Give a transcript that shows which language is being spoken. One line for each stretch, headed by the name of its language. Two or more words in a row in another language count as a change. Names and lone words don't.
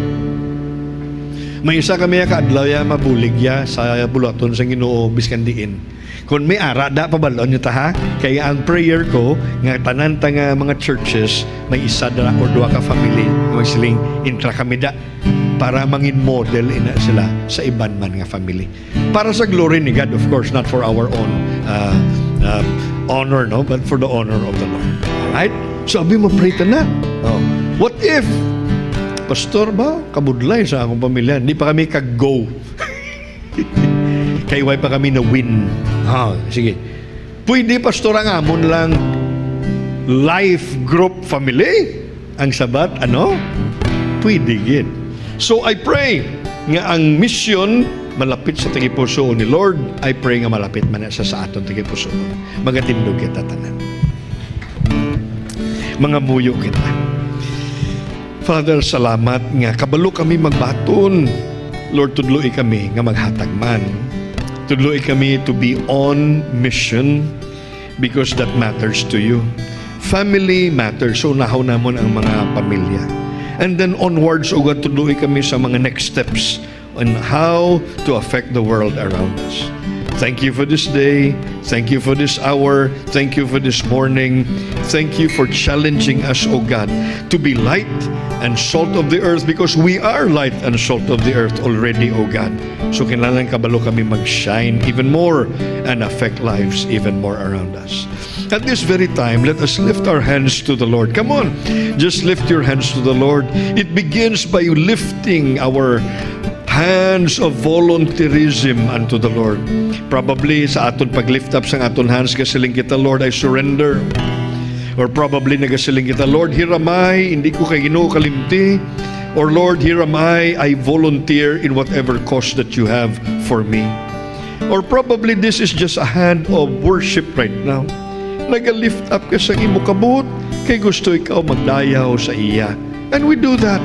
Hiligaynon: May isa kami kaadlaw ya mabulig ya sa bulaton sa Ginoo biskan diin. Kung may ara, da pabalon nyo ta ha? Kaya ang prayer ko, nga tanan ta nga mga churches, may isa da or dua ka family, magsiling intra kami da, para mangin model ina sila sa iban man nga family. Para sa glory ni God,
English: of course, not for our own honor, no? But for the honor of the Lord.
Hiligaynon: Alright? Sabi mo, pray ta na. Oh.
English: What if,
Hiligaynon: Pastor ba, kabudlay sa akong pamilya, hindi pa kami kag-go. Kay why pa kami na win. Sige. Pwede pastor ang amon lang life group family. Ang sabat, ano? Pwede gid.
English: So I pray
Hiligaynon: nga ang mission malapit sa tagipuso ni Lord,
English: I pray
Hiligaynon: nga malapit man na sa aton tagipuso. Magatindog kita tanan. Mga muyo kita. Father, salamat nga kabalo kami magbaton. Lord, tudloy kami nga maghatag man. Tudloy kami
English: to be on mission because that matters to you. Family matters.
Hiligaynon: So nahaw namon ang mga pamilya.
English: And then onwards,
Hiligaynon: ugad tudloy kami sa mga
English: next steps on how to affect the world around us. Thank you for this day. Thank you for this hour. Thank you for this morning. Thank you for challenging us, O God, to be light and salt of the earth because we are light and salt of the earth already, O God. So
Hiligaynon: kinahanglan kabalo kami
English: mag-shine even more and affect lives even more around us. At this very time, let us lift our hands to the Lord. Come on, just lift your hands to the Lord. It begins by lifting our hands of volunteerism unto the Lord.
Hiligaynon: Probably sa aton paglift up sa aton hands, kasiling kita,
English: Lord, I surrender. Or probably
Hiligaynon: nagasiling kita,
English: Lord, here am I,
Hiligaynon: hindi ko kay Ginoo kalimti.
English: Or Lord, here am I volunteer in whatever cause that you have for me. Or probably this is just a hand of worship right now.
Hiligaynon: Nag-lift up ka sa imo kabut, kay gusto ikaw magdayaw sa iya.
English: And we do that.